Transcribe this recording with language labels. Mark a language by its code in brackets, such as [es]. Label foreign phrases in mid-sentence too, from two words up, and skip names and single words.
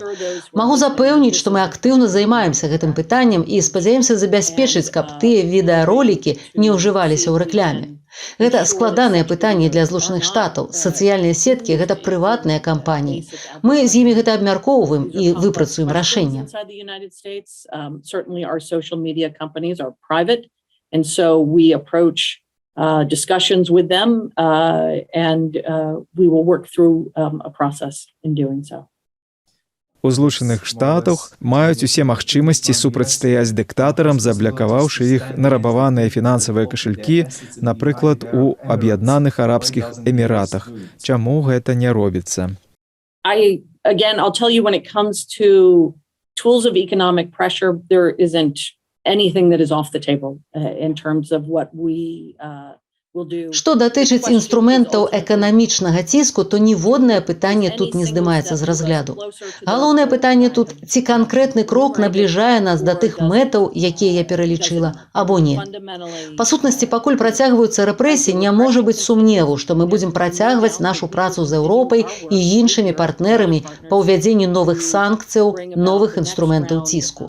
[be] Магу запэўніць, што мы актыўна займаемся гэтым пытаннем і спадзяемся забяспечыць, каб тыя відэаролікі не ўжываліся ў рэкляме. Гэта складанае пытанне для Злучаных Штатаў. Сацыяльныя сеткі – гэта прыватныя кампаніі. Мы з імі гэта абмяркоўваем і выпрацуем рашэнне. [en] Discussions with them, and we will work through a process in doing so. [be] У Злучаных Штатах маюць усе магчымасці супрацьстаяць дыктатарам, заблакаваўшы іх нарабаваныя фінансавыя кашелькі, напрыклад, у Аб'яднаных Арабскіх Эміратах. Чаму гэта не робіцца? [en] I'll tell you, when it comes to tools of economic pressure, there isn't anything that is off the table in terms of what we will do. [be] Што датычыць інструментаў эканамічнага ціску, то ніводнае пытанне тут не здымаецца з разгляду. Галоўнае пытанне тут, ці канкрэтны крок набліжае нас да тых мэтаў, якія я пералічыла, або не. Па сутнасці, пакуль працягваюцца рэпрэсіі, не можа быць сумневу, што мы будзем працягваць нашу працу з Еўропай і іншымі партнерамі па ўвядзенні новых санкцыяў, новых інструментаў ціску.